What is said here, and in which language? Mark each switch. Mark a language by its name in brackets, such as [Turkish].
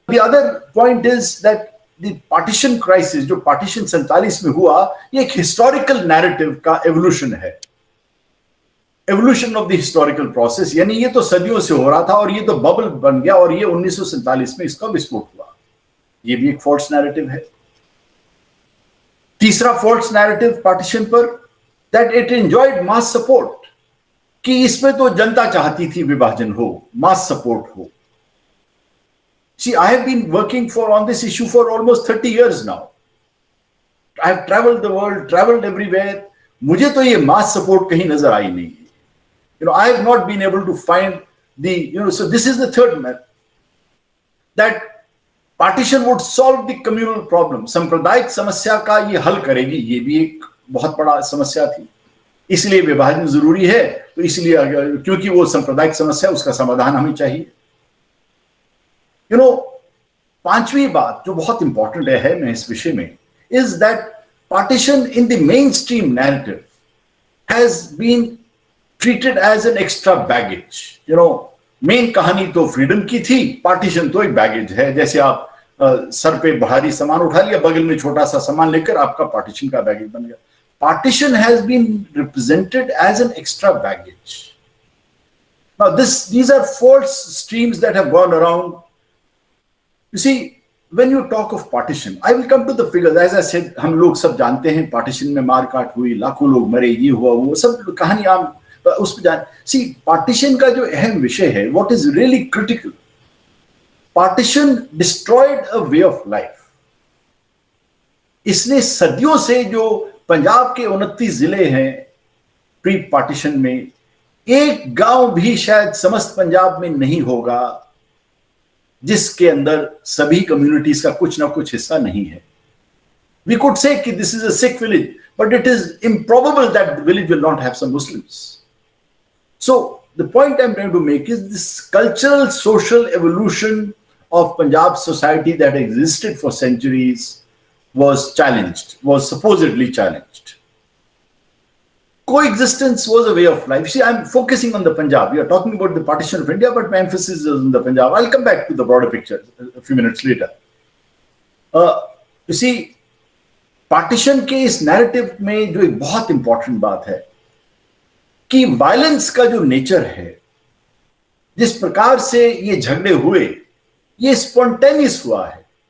[English] The other point is that the partition crisis, [Hindi] जो partition 47 में हुआ, ये एक historical narrative का evolution है. [English] Evolution of the historical process, [Hindi] यानी ये तो सदियों से हो रहा था और ये तो bubble बन गया और ये 1947 में इसका विस्फोट हुआ. ये भी एक false narrative है. तीसरा false narrative partition पर, [English] that it enjoyed mass support, [Hindi] कि इसमें तो जनता चाहती थी विभाजन हो, mass support हो. [English] See, I have been working on this issue for almost 30 years now. I have traveled the world, traveled everywhere. [Hindi] मुझे तो ये mass support कहीं नजर आई नहीं. [English] I have not been able to find so this is the third myth, that partition would solve the communal problem. [Hindi] सांप्रदायिक समस्या का ये हल करेगी, ये भी एक बहुत बड़ा समस्या थी. इसलिए विभाजन जरूरी है, तो इसलिए क्योंकि वो सांप्रदायिक समस्या, उसका समाधान हमें चाहिए. पांचवी बात जो बहुत इंपॉर्टेंट है मैं इस विषय में, [English] is that partition in the mainstream narrative has been treated as an extra baggage. [Hindi] Main कहानी तो फ्रीडम की थी, पार्टीशन तो एक बैगेज है. जैसे आप सर पे भारी सामान उठा लिया, बगल में छोटा सा सामान लेकर आपका पार्टीशन का बैगेज बन गया. [English] Partition has been represented as an extra baggage. Now, these are false streams that have gone around. You see, when you talk of partition, I will come to the figures. As I said, [Hindi] हम लोग सब जानते हैं partition में मार काट हुई, लाखों लोग मरे, ये हुआ, वो सब कहानी आप उस पर जान. [English] See, [Hindi] partition का जो अहम विषय है, [English] what is really critical, partition destroyed a way of life. [Hindi] इसने सदियों से जो पंजाब के 29 जिले हैं प्री पार्टीशन में, एक गांव भी शायद समस्त पंजाब में नहीं होगा जिसके अंदर सभी कम्युनिटीज का कुछ ना कुछ हिस्सा नहीं है. [English] We could say कि this is a Sikh village, but it is improbable that the village will not have some Muslims. So the point I'm trying to make is this cultural social evolution of Punjab society that existed for centuries was challenged, was supposedly challenged. Coexistence was a way of life. See, I'm focusing on the Punjab. We are talking about the partition of India, but my emphasis is on the Punjab. I'll come back to the broader picture a few minutes later. You see, [Hindi] partition के इस narrative में जो एक बहुत important बात है कि violence का जो नेचर है, जिस प्रकार से ये झगड़े हुए, ये स्पॉन्टेनियस हुआ है।